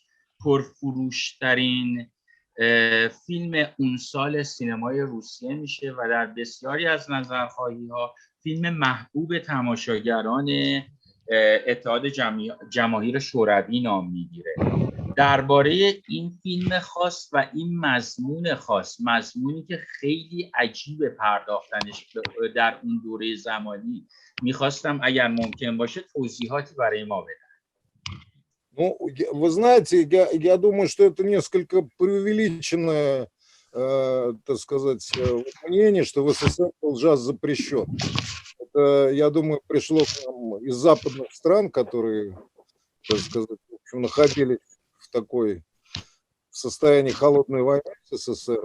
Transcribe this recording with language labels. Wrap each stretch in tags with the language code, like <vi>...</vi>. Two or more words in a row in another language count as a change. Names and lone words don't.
<fa>پرفروشترین فیلم اون سال سینمای روسیه میشه و در بسیاری از نظرخواهی‌ها فیلم محبوب تماشاگران اتحاد جماهیر شوروی نام میگیره. درباره این فیلم خاص و این مضمون خاص، مضمونی که خیلی عجیب پرداختنش در اون دوره زمانی، میخواستم اگر ممکن باشه توضیحاتی برای ما بدن.</fa> <ru>Ну, вы знаете, я думаю, что это несколько преувеличенная так сказать, мнение, что в СССР был джаз запрещен. Это, я думаю, пришло к нам из западных стран, которые, так сказать, в общем, находились в такой состоянии холодной войны с СССР.</ru>